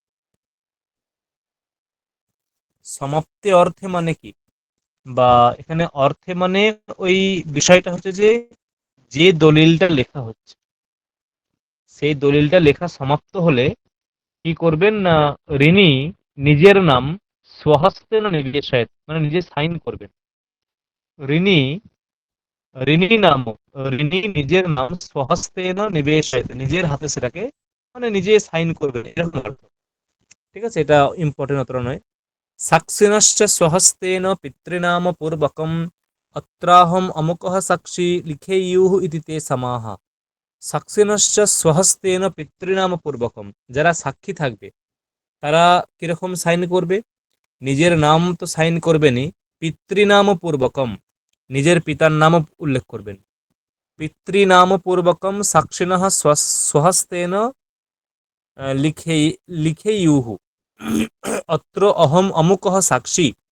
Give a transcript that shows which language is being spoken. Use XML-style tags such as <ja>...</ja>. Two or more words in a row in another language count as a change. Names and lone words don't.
<bn>সমাপ্তি অর্থে মানে কি, বা এখানে অর্থে মানে ওই বিষয়টা হচ্ছে যে যে দলিলটা লেখা হচ্ছে সেই দলিলটা লেখা সমাপ্ত হলে কি করবেন না, ঋণী নিজের নাম</bn> <sa>स्वहस्ते न निर्देशायत</sa> <bn>মানে নিজে সাইন করবেন। ঋণী, ঋণী নাম, ঋণী নিজের নাম</bn> <sa>स्वहस्ते न निवेशायत</sa> <bn>নিজের হাতে সেটাকে মানে নিজে সাইন করবেন, এরকম অর্থ। ঠিক আছে, এটা ইম্পর্টেন্ট অতটা নয়।</bn> <sa>साक्षिणश्च स्वहस्तेन पितृनाम पूर्वकम अत्राहम अमुकः साक्षी लिखेयुः इति ते समाह। साक्षिणश्च स्वहस्तेन पितृनाम पूर्वकम,</sa> <bn>যারা সাক্ষী থাকবে তারা কিরকম সাইন করবে? নিজের নাম তো সাইন করবেনই,</bn> <sa>पितृनाम पूर्वकम</sa> <bn>নিজের পিতার নাম উল্লেখ করবেন।</bn> <sa>पितृनाम पूर्वकम साक्षिणः स्वहस्तेन लिखे लिखेयुः अत्र अहम अमुकः साक्षी।</sa>